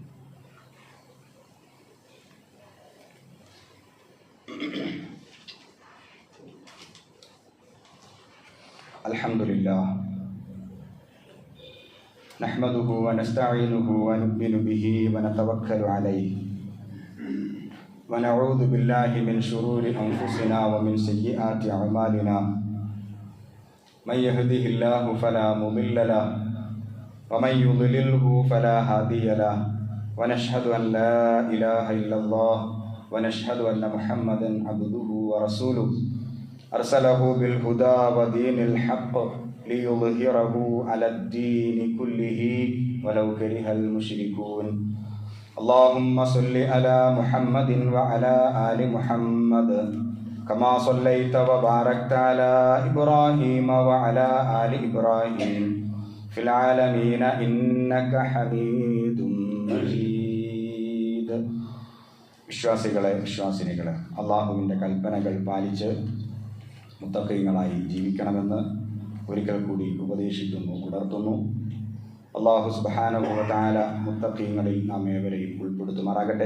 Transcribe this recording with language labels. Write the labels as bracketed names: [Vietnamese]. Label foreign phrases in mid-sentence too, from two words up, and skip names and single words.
[Arabic] الحمد لله نحمده ونستعينه ونؤمن به ونتوكل عليه ونعوذ بالله من شرور أنفسنا ومن سيئات أعمالنا من يهده الله فلا مضل له ومن يضلله فلا هادي له ونشهد أن لا إله إلا الله ونشهد أن محمدا عبده ورسوله أرسله بالهدى ودين الحق ليظهره على الدين كله ولو كره المشركون اللهم صل على محمد وعلى آل محمد كما صليت وباركت على إبراهيم وعلى آل إبراهيم في العالمين إنك حميد مجيد. [Malayalam] വിശ്വാസിനികളെ അള്ളാഹുവിൻ്റെ കൽപ്പനകൾ പാലിച്ച് മുത്തഖീങ്ങളായി ജീവിക്കണമെന്ന് ഒരിക്കൽ കൂടി ഉപദേശിക്കുന്നു, ഉണർത്തുന്നു. അള്ളാഹു [Arabic] سبحانه وتعالى [Malayalam] മുത്തഖീങ്ങളിൽ നാം ഏവരെയും ഉൾപ്പെടുത്തുമാറാകട്ടെ.